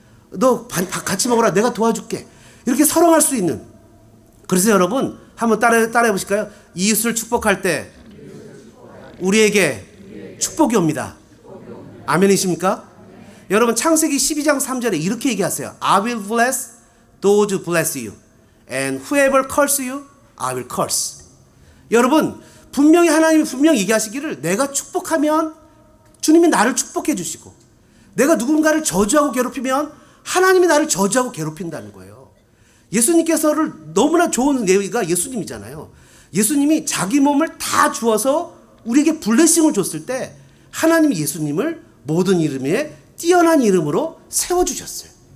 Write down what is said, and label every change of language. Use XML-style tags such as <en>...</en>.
<ko>너 같이 먹으라. 내가 도와줄게. 이렇게 서롱할 수 있는. 그래서 여러분 한번 따라해 보실까요? 이웃을 축복할 때 우리에게 축복이 옵니다. 아멘이십니까? 여러분, 창세기 12장 3절에 이렇게 얘기하세요.</ko> <en>I will bless those who bless you, and whoever curse you, I will curse.</en> <ko>여러분, 분명히 하나님이 분명히 얘기하시기를 내가 축복하면 주님이 나를 축복해 주시고, 내가 누군가를 저주하고 괴롭히면 하나님이 나를 저주하고 괴롭힌다는 거예요. 예수님께서를 너무나 좋은 예가 예수님이잖아요. 예수님이 자기 몸을 다 주어서 우리에게 블레싱을 줬을 때 하나님이 예수님을 모든 이름에 뛰어난 이름으로 세워주셨어요.</ko>